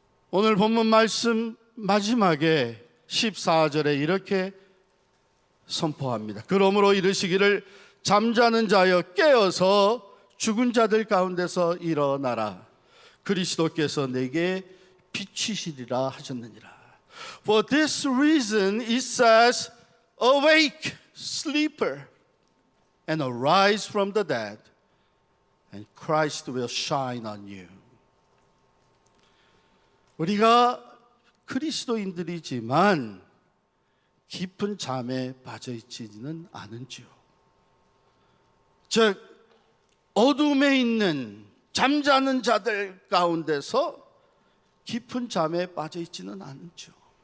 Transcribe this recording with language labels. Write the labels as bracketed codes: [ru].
[ko] 오늘 본문 말씀 마지막에 14절에 이렇게 선포합니다. 그러므로 이르시기를 잠자는 자여 깨어서 죽은 자들 가운데서 일어나라. 그리스도께서 내게 비치시리라 하셨느니라. [en] For this reason it says, Awake, sleeper, and arise from the dead, and Christ will shine on you. [ko] 우리가 그리스도인들이지만 깊은 잠에 빠져 있지는 않은지요. 즉 어둠에 있는 잠자는 자들 가운데서 깊은 잠에 빠져 있지는 않은지요.